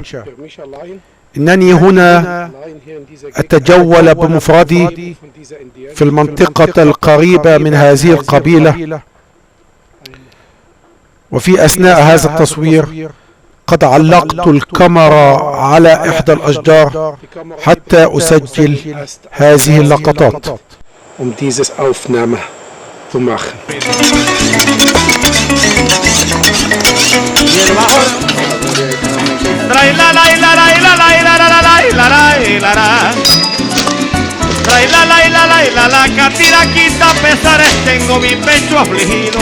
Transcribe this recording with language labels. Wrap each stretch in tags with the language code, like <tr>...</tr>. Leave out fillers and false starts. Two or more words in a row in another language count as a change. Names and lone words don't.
<ar>إنني هنا أتجول بمفردي في المنطقة القريبة من هذه القبيلة، وفي أثناء هذا التصوير لقد علقت الكاميرا على إحدى الأشجار حتى أسجل هذه اللقطات.</ar> <de>Dieses Aufnahme zu machen.</de> <es>Trae la la la la la la la la la la la la. Trae la la la la la la catira quita pesares, tengo mi pecho afligido.</es>